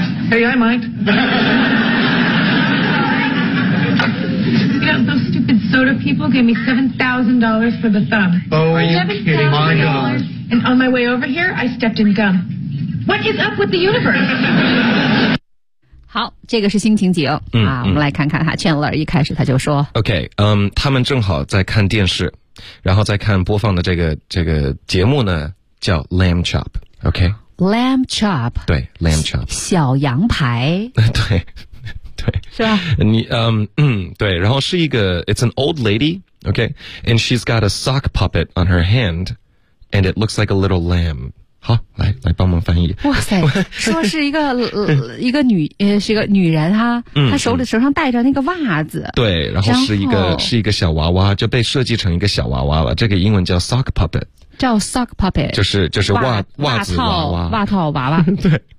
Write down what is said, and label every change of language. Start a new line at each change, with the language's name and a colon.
English: Hey, I might. You know, those stupid soda people gave me $7,000 for the thumb. Oh, are you kidding? My God. And on my way over here, I stepped in gum. What is up with the universe?
Chinese: 好，这个是新情景，我们来看看哈。 Chandler 一开始他就说，OK， 他们正好在看电视，然后在看播放的这个节目呢，叫 Lamb Chop， OK，
English: Lamb Chop，
Chinese: 对 ，Lamb Chop，小羊排，对，对，是吧？你对，然后是一个
English: ，It's an old lady， OK， and she's got a sock puppet on her hand， and it looks like a little lamb。
Chinese: 好，来来帮忙翻译。哇塞，说是一个一个女是一个女人哈，她手上戴着那个袜子。对，然后是一个小娃娃，就被设计成一个小娃娃了。这个英文叫 sock puppet，叫 sock puppet，就是袜子娃娃。对。